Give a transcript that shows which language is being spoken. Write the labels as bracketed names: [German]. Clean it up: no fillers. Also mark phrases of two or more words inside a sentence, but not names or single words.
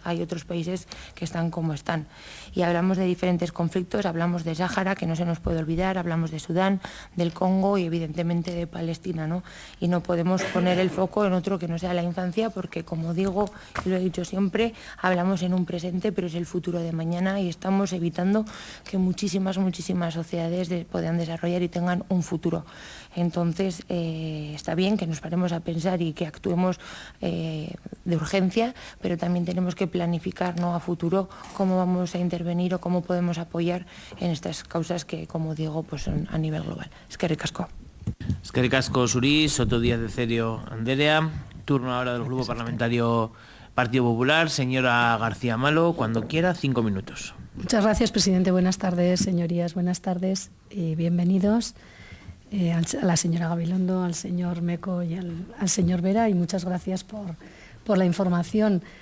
[Spanish] Hay otros países que están como están, y hablamos de diferentes conflictos, hablamos de Sáhara, que no se nos puede olvidar, hablamos de Sudán, del Congo y evidentemente de Palestina, ¿no?, y no podemos poner el foco en otro que no sea la infancia, porque, como digo y lo he dicho siempre, hablamos en un presente, pero es el futuro de mañana, y estamos evitando que muchísimas sociedades puedan desarrollar y tengan un futuro. Entonces, está bien que nos paremos a pensar y que actuemos de urgencia, pero también tenemos que planificar, ¿no?, a futuro cómo vamos a intervenir o cómo podemos apoyar en estas causas que, como digo, pues son a nivel global. [Basque] Eskerrik asko. Eskerrik asko zuri, Soto Díaz de Cerio Anderea. [Spanish] Turno ahora del Grupo Parlamentario Partido Popular. Señora García Malo, cuando quiera, 5 minutos. Muchas gracias, presidente. Buenas tardes, señorías. Buenas tardes y bienvenidos a la señora Gabilondo, al señor Meco y al señor Vera, y muchas gracias por la información.